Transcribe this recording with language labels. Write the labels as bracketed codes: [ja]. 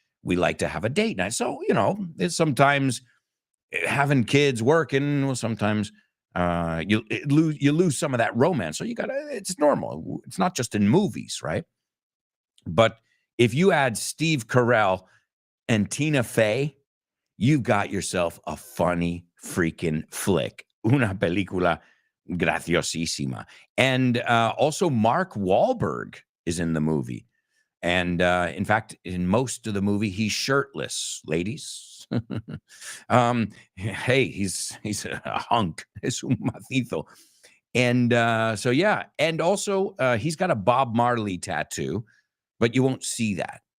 [en] We like to have a date night. So, it's sometimes having kids working, well, sometimes you lose some of that romance. So it's normal. It's not just in movies, right? But if you add Steve Carell and Tina Fey, you've got yourself a funny freaking flick. [es] Una película graciosísima. [en] And also Mark Wahlberg is in the movie. And in fact, in most of the movie, he's shirtless, ladies. Hey, he's a hunk. [es] Es un macizo. [en] And so, yeah. And also, he's got a Bob Marley tattoo, but you won't see that.